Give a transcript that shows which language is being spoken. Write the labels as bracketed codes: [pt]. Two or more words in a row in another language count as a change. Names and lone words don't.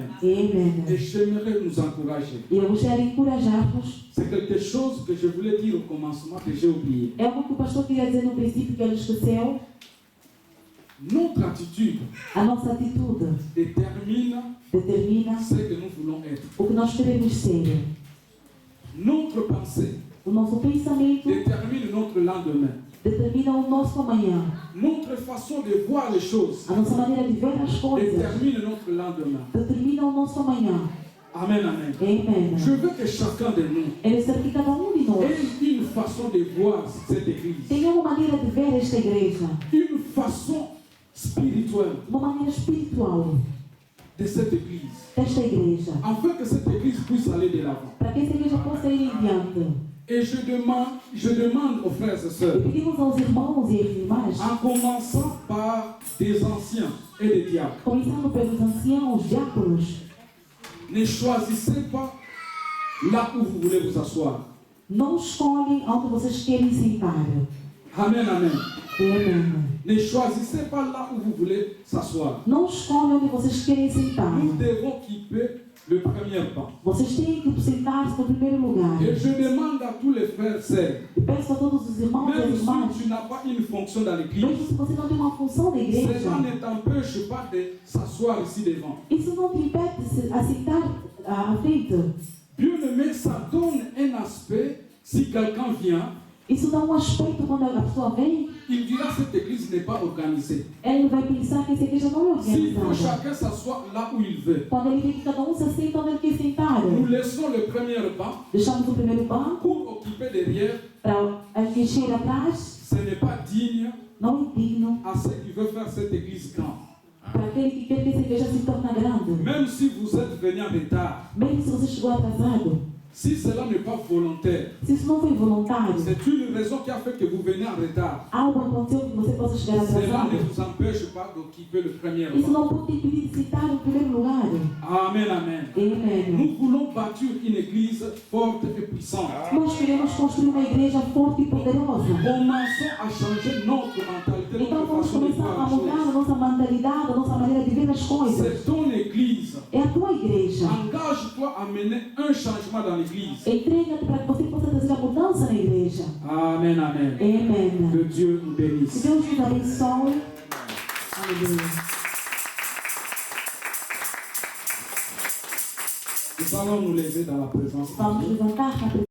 [pt] Amém. [fr] Et j'aimerais nous encourager. [pt] E eu gostaria de encorajar-vos. [fr] C'est quelque chose que je voulais dire au commencement que j'ai oublié. [pt] É algo que o pastor queria dizer no princípio que ele esqueceu. [fr] Notre attitude [pt] A nossa atitude [fr] détermine [pt] determina [fr] ce que nous voulons être. [pt] o que nós queremos ser. [fr] Notre pensée [pt] O nosso pensamento [fr] détermine notre lendemain. [pt] determina o nosso amanhã. [fr] Notre façon de voir les choses [pt] A nossa maneira de ver as coisas [fr] détermine notre lendemain. [pt] determina o nosso amanhã. [fr] Amen, amen. [pt] Amém. [fr] Je veux que chacun de nous [pt] Eu espero que cada de nós [fr] ait une façon de voir cette église. [pt] tenha uma maneira de ver esta igreja. [fr] Une façon spirituelle [pt] Uma maneira espiritual [fr] de cette église. [pt] desta igreja. [fr] Afin que cette église puisse aller de l'avant. [pt] Para que esta igreja possa ir em diante. [fr] Et je demande aux frères et [pt] E [fr] sœurs, [pt] pedimos aos irmãos e às irmãs, [fr] en commençant par des anciens et des diacres, [pt] começando pelos anciãos, diáconos, [fr] ne choisissez pas là où vous voulez vous asseoir. [pt] não escolhem onde vocês querem sentar. [fr] Amen, amen. [pt] Amém. [fr] Ne choisissez pas là où vous voulez s'asseoir. [pt] Não escolhem onde vocês querem sentar. [fr] Nous devons occuper le premier banc. [pt] Vocês têm que sentar-se no primeiro lugar. [fr] Et je demande à tous les frères et sœurs, [pt] E peço a todos os irmãos e [fr] même [pt] as irmãs, [fr] si tu n'as pas une fonction dans l'église, [pt] mesmo se você não tem uma função da igreja, [fr] cela ne t'empêche pas de s'asseoir ici devant. [pt] isso não te impede de se sentar à frente. [fr] Bien-aimé, ça donne un aspect, si quelqu'un vient, [pt] Isso dá um aspecto quando a pessoa vem, [fr] il dira cette église n'est pas organisée. [pt] ele vai pensar que essa igreja não é [fr] S'il faut [pt] organizada. [fr] chacun s'asseoir là où il veut, [pt] Quando ele vê que cada se assenta onde ele quer sentar, [fr] nous laissons le premier banc [pt] deixamos o primeiro banco [fr] pour occuper derrière. [pt] para encher atrás, [fr] Ce n'est pas digne [pt] não é digno [fr] à ceux qui veulent faire cette église grande. [pt] para aquele que quer que essa igreja se torne grande. [fr] Même si vous êtes venu en retard, [pt] Mesmo se você chegou atrasado, [fr] si cela n'est pas volontaire, [pt] se isso não foi voluntário, [fr] c'est une raison qui a fait que vous venez en retard. [pt] algo aconteceu que você possa chegar [fr] Cela [pt] atrasado. [fr] ne vous empêche pas d'occuper le premier [pt] Isso [fr] banc. [pt] não pode te impedir de sentar no primeiro lugar. [fr] Amen, amen. [pt] Amém. [fr] Nous voulons bâtir une église forte et puissante. [pt] Nós queremos construir uma igreja forte e poderosa. [fr] Commençons à changer notre mentalité, [pt] Então [fr] notre [pt] vamos [fr] façon de [pt] começar [fr] voir [pt] a [fr] les [pt] mudar a [fr] choses. [pt] nossa mentalidade, a nossa maneira de ver as coisas. [fr] C'est ton église. [pt] É a tua igreja. [fr] Engage-toi à mener un changement dans l'église. [pt] Entrega-te para que você possa trazer a mudança na igreja. [fr] Amen, amen. [pt] Amém. [fr] Que Dieu nous [pt] Que [fr] bénisse. [pt] Deus nos abençoe. Aleluia. [fr] Nous allons nous lever dans la présence de [pt] Vamos [fr] Dieu. [pt] levantar na